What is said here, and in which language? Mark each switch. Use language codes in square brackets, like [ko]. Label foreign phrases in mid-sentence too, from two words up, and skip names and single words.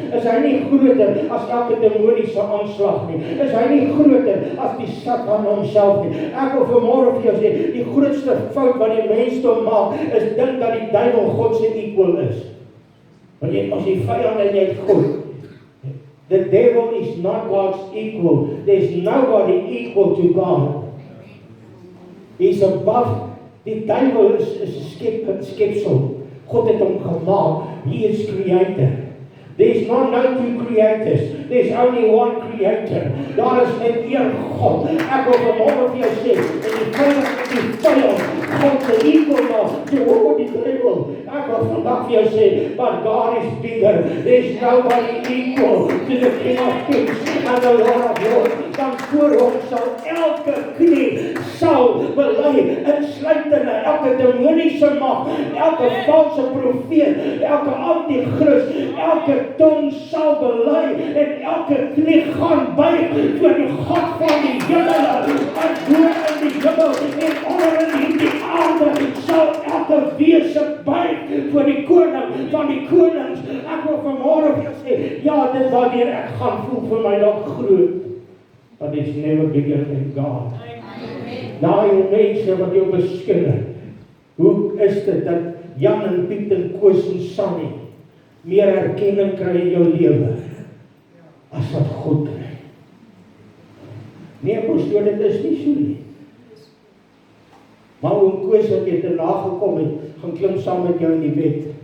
[af] Is hy nie groter as elke demoniese aanslag nie? Is hy nie groter as die Satan homself nie? Ek wil vanmôre vir jou sê, die grootste fout wat die mensdom maak, is dink dat die duiwel God se equal is. Want jy, as die vyand en jy het God, [en] the devil is not God's equal. There's nobody equal to God. He's above. [af] Die duiwel is 'n skepsel. God het hom gemaak. [en] He is creator. There's not no two creators. There's only one creator. [af] Daar is net een God. Ek wil vanmôre vir jou sê, en die vyand, God se equal maak, te hoor die Bybel. Ek wil vandag vir jou sê, [en] but God is bigger. There's nobody equal to the King of Kings and the Lord of Lords. [af] Dan voor hom sal elke knie sal bely, insluitende elke demoniese mag, elke valse profeet, elke antichrist, elke tong sal bely en elke knie gaan buig voor die God van die hemel, en bo in die hemel en onder in die aarde sal elke wese buig voor die koning van die konings. Ek wil vanmôre vir jou sê, ja, dit wanneer ek gaan voel vir my dalk groot, [en] but it's never bigger than God. [af] Daai mense wat jou beskinner, hoe is dit dat Jan en Piet en Koos en Sannie meer erkenning kry in jou lewe as wat God kry? Nee, pastoor, dit is nie so nie. Maar oom Koos wat jy te nagekom het, gaan klim saam met jou in die bed.